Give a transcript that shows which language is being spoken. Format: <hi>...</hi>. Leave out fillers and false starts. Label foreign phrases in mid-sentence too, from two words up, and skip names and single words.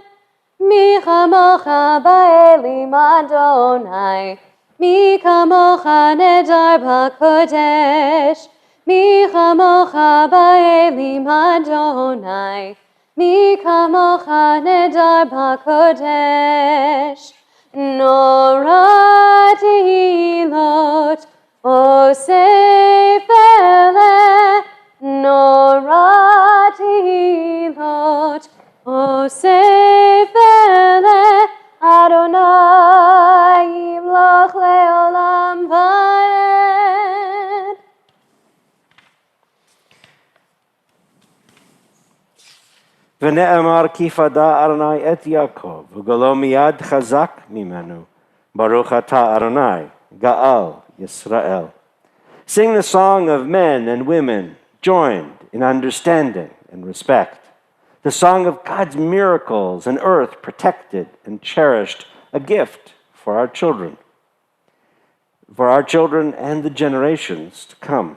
<he>מי כמוכה באלים ה׳, מי כמוכה נאדר בקודש. מי כמוכה באלים ה׳, מי כמוכה נאדר בקודש. נורא תהלות עושה פלא, נורא תהלות עושה פלא, ה׳ ימלוך לעולם ועד. ונאמר כי פדה ה׳ את יעקב, וגאלו מיד חזק ממנו. ברוך אתה ה׳, גאל ישראל.</he> <en>Sing the song of men and women joined in understanding and respect. The song of God's miracles, an earth protected and cherished, a gift for our children and the generations to come.</en>